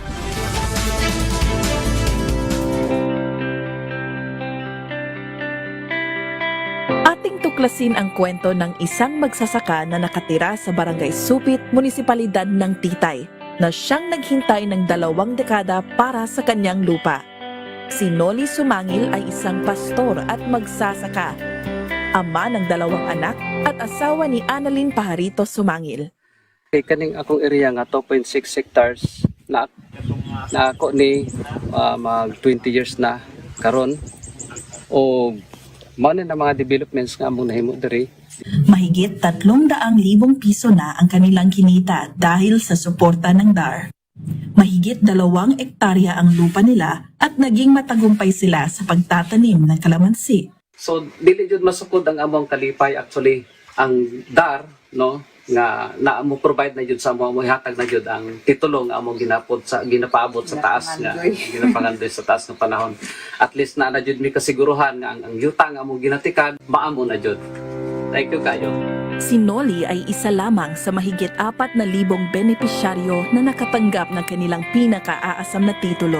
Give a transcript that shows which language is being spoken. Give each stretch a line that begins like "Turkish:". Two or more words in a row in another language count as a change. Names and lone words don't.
Filipino: Ating tuklasin ang kwento ng isang magsasaka na nakatira sa Barangay Supit, Munisipalidad ng Titay, na siyang naghintay ng 2 dekada para sa kanyang lupa. Si Noli Sumangil ay isang pastor at magsasaka, ama ng 2 anak at asawa ni Annalyn Pajarito Sumangil.
Cebuano: Kaning akong area nga 2.6 hectares na ako ni mag 20 years na karon, o mao na mga developments nga among nahimo diri.
Filipino: Mahigit 300,000 piso na ang kanilang kinita dahil sa suporta ng DAR. Mahigit 2 ektarya ang lupa nila at naging matagumpay sila sa pagtatanim ng kalamansi.
Cebuano: So dili jud masukod ang among kalipay, actually ang DAR nga naamo provide na jud sa among hatag na jud ang titulo nga among ginapaabot sa taas nga ginapangandoy
Filipino: sa taas ng panahon.
Cebuano: At least na jud mi kasiguruhan nga ang yuta nga among ginatikad maamo na jud.
English: Thank you
Cebuano: kayo.
Filipino: Si Noli ay isa lamang sa mahigit 4,000 benepisyaryo na nakatanggap ng kanilang pinaka-aasam na titulo.